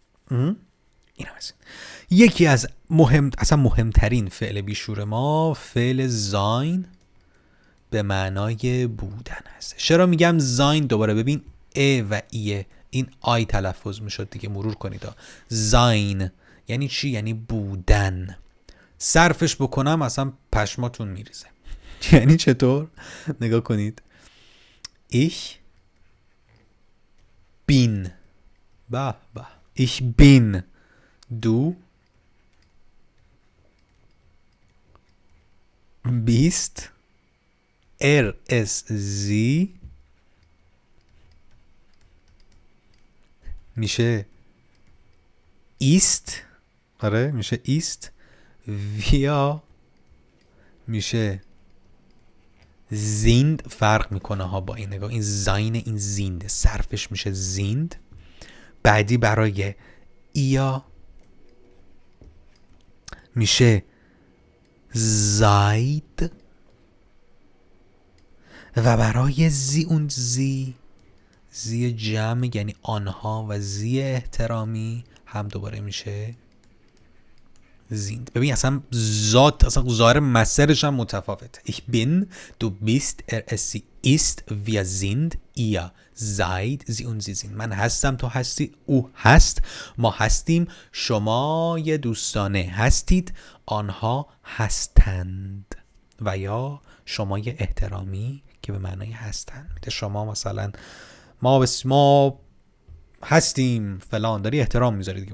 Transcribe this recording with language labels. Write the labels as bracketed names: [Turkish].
[Persian] این هم از این. یکی از مهمترین فعل بیشور ما فعل زاین به معنای بودن هست. چرا میگم زاین؟ دوباره ببین ا و ایه، این آی تلفظ میشد دیگه، مرور کنید. زاین یعنی چی؟ یعنی بودن. صرفش بکنم اصلا پشماتون میریزه. یعنی چطور؟ نگاه کنید. [German] ich bin، [Persian] به به، [German] ich bin، du bist، es sie، میشه ist، آره میشه ist، wir میشه sind. [Persian] فرق میکنه ها با این، نگاه، این زاین، این زیند، صرفش میشه زیند. بعدی برای ihr میشه seid و برای sie und sie، زی جمع یعنی آنها و زی احترامی هم دوباره میشه sind. ببین اصلا ذات، اصلا ظاهر مصدرش هم متفاوته. [German] ich bin، du bist، es sie ist، wir sind، ihr seid، sie und sie sind. [Persian] من هستم، تو هستی، او هست، ما هستیم، شما یه دوستانه هستید، آنها هستند. و یا شما یه احترامی که به معنای هستند میده. شما مثلا ما هستیم فلان، داری احترام میذاری دیگه.